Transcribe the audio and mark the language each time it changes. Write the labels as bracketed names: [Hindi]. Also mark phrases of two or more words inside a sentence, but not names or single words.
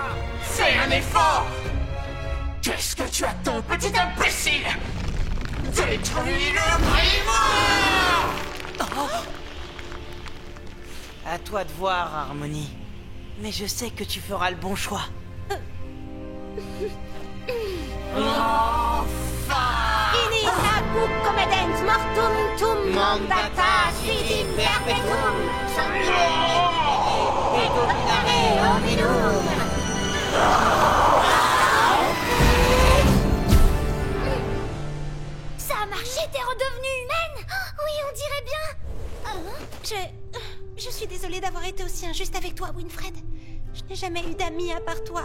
[French] Fais un effort! Qu'est-ce que tu attends, petit imbécile? Détruis le grimoire! À toi de voir, Harmonie. Mais je sais que tu feras le bon choix. [Latin] Inis habuc comedens mortum tum mandata sidim perpetuum. Et dominare hominum! [French] Ça a marché, t'es redevenue humaine? Oui, on dirait bien. Je suis désolée d'avoir été aussi injuste avec toi, Winfred. Je n'ai jamais eu d'amis à part toi.